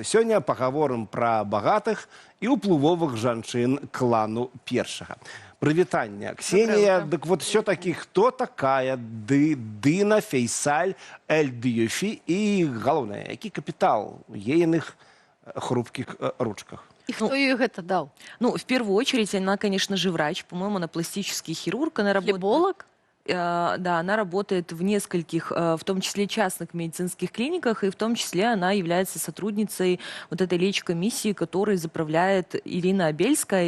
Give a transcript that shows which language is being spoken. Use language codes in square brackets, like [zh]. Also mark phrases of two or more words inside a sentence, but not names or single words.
[be] Сёння пагаворым пра багатых і ўплывовых жанчын клану першага. Прывітання, Ксенія. Дык вот все-таки хто такая Дына Фейсаль Эль-Дьюфи і, галоўнае, які капітал у ейных [ru] хрупких ручках? И кто ей это дал? Ну, в первую очередь, она, конечно же, врач. По-моему, она пластический хирург. Она Хлеболог? Да, она работает в нескольких, в том числе частных медицинских клиниках, и в том числе она является сотрудницей вот этой лечкомиссии, которой заправляет Ирина Абельская.